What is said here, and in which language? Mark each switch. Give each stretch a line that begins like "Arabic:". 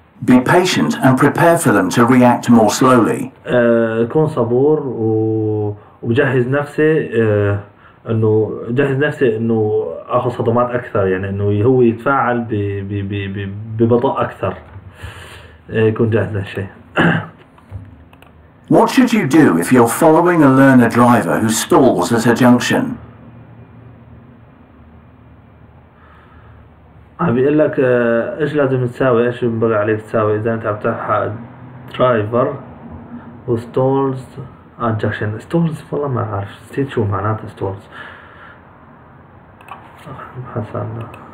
English: Be patient and prepare for them to react more slowly.
Arabic: كون صبور وبجهز نفسي، انه جهز نفسي انه اخذ صدمات اكثر، يعني انه هو يتفاعل ببطء اكثر، يكون جاهز لهالشيء.
English: What should you do if you're following a learner driver who stalls at a junction?
Arabic: عم بيقول لك ايش لازم تساوي، ايش ينبغي عليك تساوي اذا انت عم تلحق
English: Driver وستولز junction.
Arabic: ستولز والله ما عارف، نسيت شو معناتها ستولز. نبحث عنها.